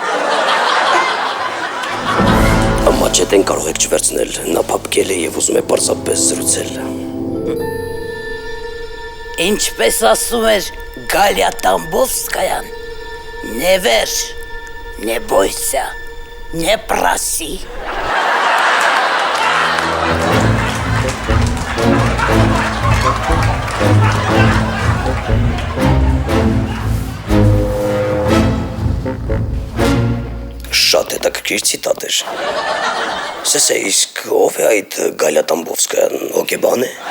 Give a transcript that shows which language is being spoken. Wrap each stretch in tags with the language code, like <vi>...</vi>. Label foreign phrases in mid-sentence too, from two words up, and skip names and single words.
<hy>Մաչետեն կարող եք չվերցնել, նա փափկել է և ուզում է պարզապես զրուցել։ Ինչպես ասում էր Գալիա Տամբովսկայան,</hy> <ru>«Не верь, не бойся, Не проси.</ru> <hy>Շատ հետաքրքիր ցիտատ էր։ Սեսե, իսկ ով է այդ Գալիա Տամբովսկայան, հոգեբան է։</hy>